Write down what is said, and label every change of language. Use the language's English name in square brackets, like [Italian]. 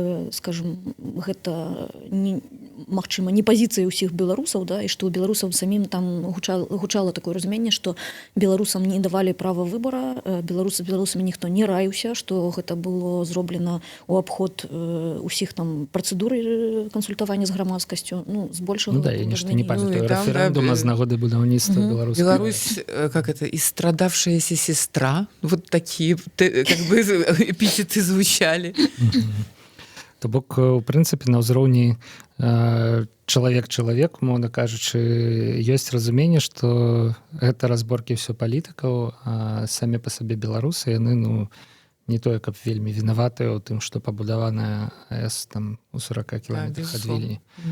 [Belarusian] скажем, гэта магчыма не пазіцыя ўсіх беларусаў, да, і што ў беларусаў самім там гучала такое разуменне, што беларусам не давалі права выбара, беларусамі ніхто не раіўся, што гэта было зроблена ў абход усіх там працэдуры кансультавання з грамадскасцю, ну, збольшага. Ну да, я нешта не памятаю, рэферэндума з нагоды будаўніцтва беларускай. [Russian] Беларусь, как это, истрадавшаяся сестра, вот такие как бы эпитеты звучали. [Belarusian] То бок, у прынцыпе, на ўзроўні чалавек, умоўна кажучы, ёсць разуменне, што гэта разборкі ўсё палітыкаў, а самі па сабе беларусы, яны, ну, не тое, каб вельмі вінаватыя ў тым, што пабудаваная АЭС там у 40 кіламетрах ад Вільні.